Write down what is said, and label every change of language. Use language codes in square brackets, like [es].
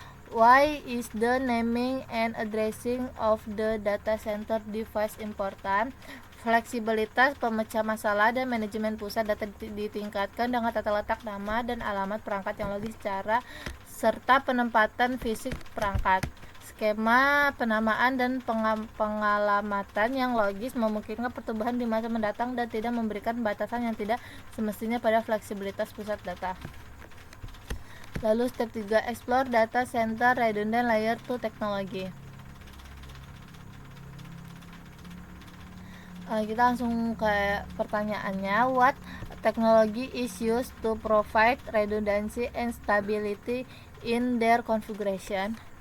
[en] Why is the naming and addressing of the data center device important? [id] Fleksibilitas pemecah masalah dan manajemen pusat data ditingkatkan dengan tata letak nama dan alamat perangkat yang logis serta penempatan fisik perangkat. Skema penamaan dan pengalamatan yang logis memungkinkan pertumbuhan di masa mendatang dan tidak memberikan batasan yang tidak semestinya pada fleksibilitas pusat data. Lalu [en] step 3, explore data center redundant layer 2 teknologi. [id] Kita langsung ke pertanyaannya. [en] What technology is used to provide redundancy and stability in their configuration?